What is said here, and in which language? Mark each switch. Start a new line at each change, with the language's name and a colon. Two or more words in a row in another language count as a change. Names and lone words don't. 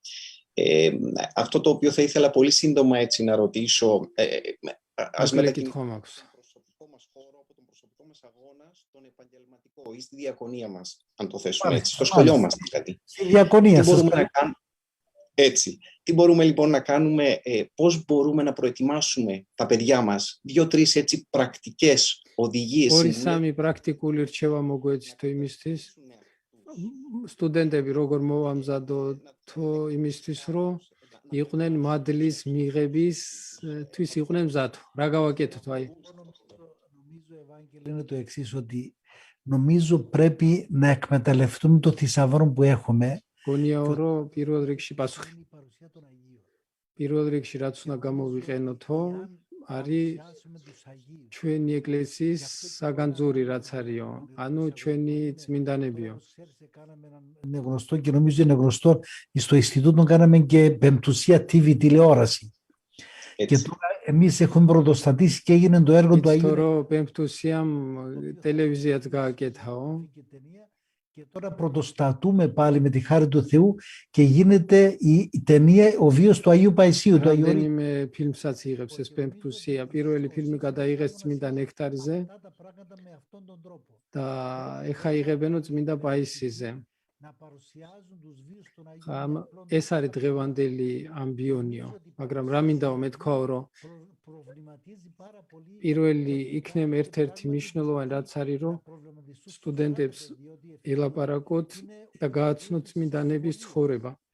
Greek: Αυτό το οποίο θα ήθελα πολύ σύντομα έτσι, να ρωτήσω, ας μετακινήσουμε τον προσωπικό μας χώρο από τον προσωπικό μας αγώνα στον επαγγελματικό ή στη διακονία μας, αν το θέσουμε έτσι, στο σχολείο μας δηλαδή. Στη διακονία σας. Έτσι. Τι μπορούμε λοιπόν να κάνουμε, πώς μπορούμε να προετοιμάσουμε τα παιδιά μας, 2-3 έτσι πρακτικές οδηγίες.
Georgian: Ორი-სამი პრაქტიკული რჩევა მოგვეცითო იმისთვის, სტუდენტები როგორ მოვამზადოთ იმისთვის, რომ იყვნენ მადლის მიღებისთვის იყვნენ მზად. რა გავაკეთოთ, აი.
Greek: Νομίζω, Ευάγγελε, είναι το εξής, ότι νομίζω πρέπει να εκμεταλλευτούμε το θησαυρό που έχουμε.
Georgian: გონიაო რომ პირველ რიგში პასუხი. პირველ რიგში რაც უნდა გამოვიყენოთო, არის ჩვენი ეკლესიის საგანძური რაც არისო, ანუ ჩვენი წმინდანებიო.
Greek: Είναι γνωστό και νομίζω είναι γνωστό, στο Ινστιτούτο κάναμε και πεμπτουσία TV τηλεόραση. Και τώρα εμείς έχουμε πρωτοστατήσει και έγινε το έργο του Αγίου.
Georgian: Τώρα პემპტუსიამ ტელევიზიაც გააკეთაო.
Greek: Και τώρα πρωτοστατούμε πάλι με τη χάρη του Θεού και γίνεται η ταινία «Ο βίος του Αγίου Παϊσίου».
Georgian: Რამდენიმე ფილმსაც იღებს ეს პემპტუსია. Პირველი ფილმი გადაიღეს წმინდა ნექტარიზე და ეხა იღებენო წმინდა პაისიზე. ეს არის დღევანდელი ამბიონიო, მაგრამ რა მინდაო მეთქვაო, რომ პირველი იქნება ერთ-ერთი მნიშვნელოვანი რაც არის, რომ სტუდენტებს ელაპარაკოთ და გააცნოთ წმინდანების ცხოვრება.